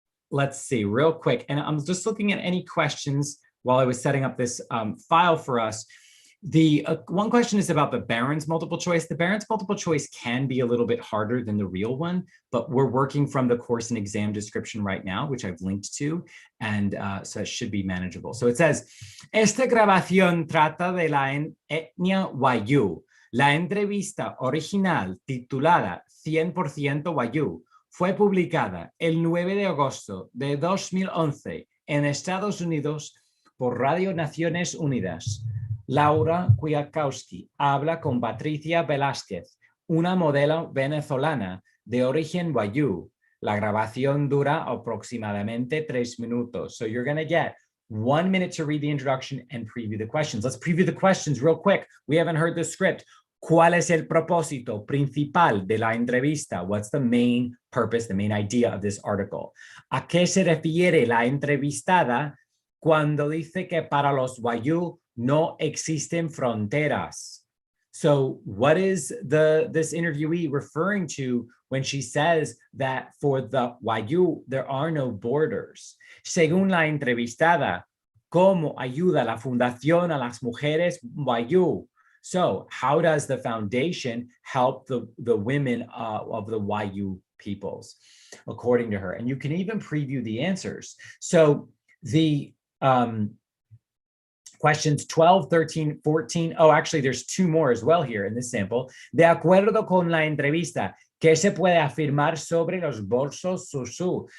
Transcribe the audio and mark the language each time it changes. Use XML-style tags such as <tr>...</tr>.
<en>Let's see real quick. And I'm just looking at any questions while I was setting up this file for us. The one question is about the Barron's multiple choice. The Barron's multiple choice can be a little bit harder than the real one, but we're working from the course and exam description right now, which I've linked to, and so it should be manageable. So it says,</en> <es>esta grabación trata de la etnia Wayuu. La entrevista original titulada 100% Wayuu fue publicada el 9 de agosto de 2011 en Estados Unidos por Radio Naciones Unidas. Laura Kwiatkowski habla con Patricia Velázquez, una modelo venezolana de origen Wayuu. La grabación dura aproximadamente 3 minutos.</es> <en>So you're going to get 1 minute to read the introduction and preview the questions. Let's preview the questions real quick. We haven't heard the script.</en> <es>¿Cuál es el propósito principal de la entrevista?</es> <en>What's the main purpose, the main idea of this article?</en> <es>¿A qué se refiere la entrevistada cuando dice que para los Wayuu no existen fronteras?</es> <en>So what is this interviewee referring to when she says that for the Wayuu, there are no borders?</en> <es>Según la entrevistada, ¿cómo ayuda la fundación a las mujeres Wayuu?</es> <en>So how does the foundation help the women of the Wayuu peoples, according to her? And you can even preview the answers. So the questions 12, 13, 14. Oh, actually, there's two more as well here in this sample.</en> <es>De acuerdo con la entrevista, ¿qué se puede afirmar sobre los bolsos Susu?</es>